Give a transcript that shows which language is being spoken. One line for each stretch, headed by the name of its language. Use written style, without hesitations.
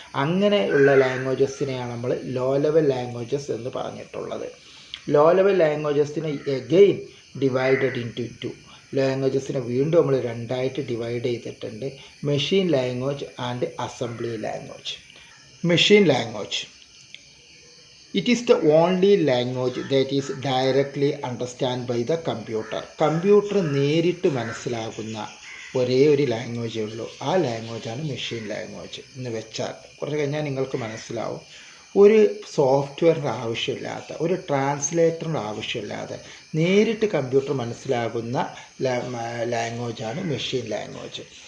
Malayalam: അങ്ങനെയുള്ള ലാംഗ്വേജസിനെയാണ് നമ്മൾ low level languages എന്ന് പറഞ്ഞിട്ടുള്ളത്.
English: Low level ലാംഗ്വേജസിനെ again divided into two.
Malayalam: ലാംഗ്വേജസിനെ വീണ്ടും നമ്മൾ രണ്ടായിട്ട് ഡിവൈഡ് ചെയ്തിട്ടുണ്ട്: machine language and assembly language. Machine language,
English: it is the only language that is directly understood by the computer.
Malayalam: Computer നേരിട്ട് മനസ്സിലാകുന്ന ഒരേ ഒരു ലാംഗ്വേജേ ഉള്ളൂ. ആ ലാംഗ്വേജാണ് മെഷീൻ ലാംഗ്വേജ്. എന്ന് വെച്ചാൽ കുറച്ച് കഴിഞ്ഞാൽ നിങ്ങൾക്ക് മനസ്സിലാവും, ഒരു സോഫ്റ്റ്വെയറിൻ്റെ ആവശ്യമില്ലാത്ത, ഒരു ട്രാൻസ്ലേറ്ററിൻ്റെ ആവശ്യമില്ലാതെ നേരിട്ട് കമ്പ്യൂട്ടർ മനസ്സിലാകുന്ന ലാംഗ്വേജാണ് മെഷീൻ ലാംഗ്വേജ്.